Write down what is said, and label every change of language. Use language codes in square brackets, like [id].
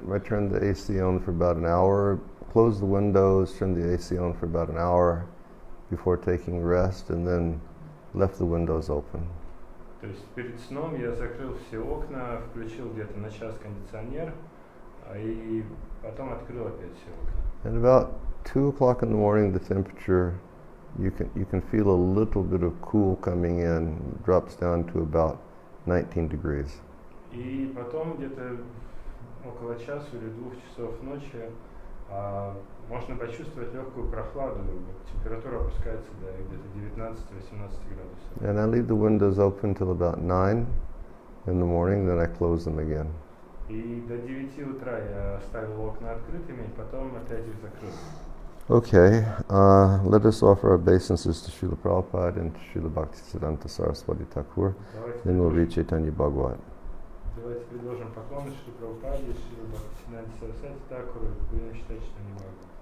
[en] I turned the AC on for about an hour, closed the windows, turned the AC on for about an hour before taking rest, and then left the windows open. [ru] То есть перед сном я закрыл все окна, включил где-то на час кондиционер, и потом открыл опять все окна. [en] And about 2 o'clock in the morning, the temperature, you can feel a little bit of cool coming in, drops down to about 19 degrees. [ru] И потом где-то около часа или 2 часов ночи можно почувствовать легкую прохладу. Температура опускается до где-то 19-18 градусов. [en] And I leave the windows open till about 9 in the morning, then I close them again. [ru] И до 9 утра я оставил окна открытыми, потом опять их закрыл. [en] Okay, let us offer our obeisances to Srila Prabhupada and to Srila Bhaktisiddhanta Saraswati Thakur. Then we'll read Chaitanya Bhagavata. [ru] Давайте предложим поклоны Шри Прабхупаде, Шри Бхактисиддханте Сарасвати Тхакуру, и будем читать Чайтанью Бхагавату.